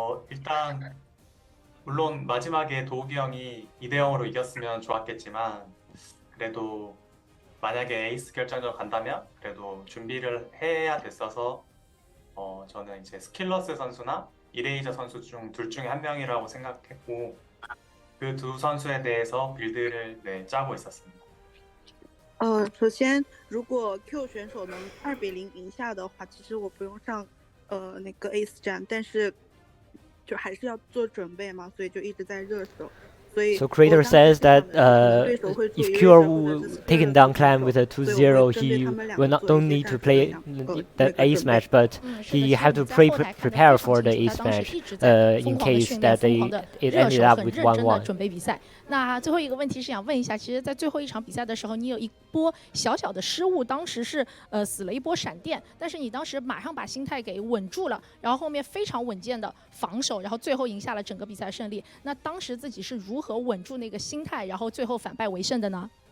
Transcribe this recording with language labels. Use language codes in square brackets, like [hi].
[ko] 일단 물론 마지막에 도욱이 형이 2대0으로 이겼으면 좋았겠지만 그래도 만약에 에이스 결정전 간다면 그래도 준비를 해야 됐어서 저는 이제 스킬러스 선수나 이레이저 선수 중 둘 중에 한 명이라고 생각했고 그 두 선수에 대해서 빌드를 짜고 있었습니다. [zh] 首先，如果 Q 选手能2-0赢下的话，其实我不用上那个 Ace 战，但是就还是要做准备嘛，所以就一直在热手。 [en] So Creator says that if Cure taken down Clem with a 2-0, he don't need to play the ace match, but he had to prepare for the ace match in case that it ended up with 1-1. [zh] 准备比赛。那最后一个问题是想问一下，其实，在最后一场比赛的时候，你有一波小小的失误，当时是死了一波闪电，但是你当时马上把心态给稳住了，然后后面非常稳健的防守，然后最后赢下了整个比赛胜利。那当时自己是如何稳住那个心态，然后最后反败为胜的呢？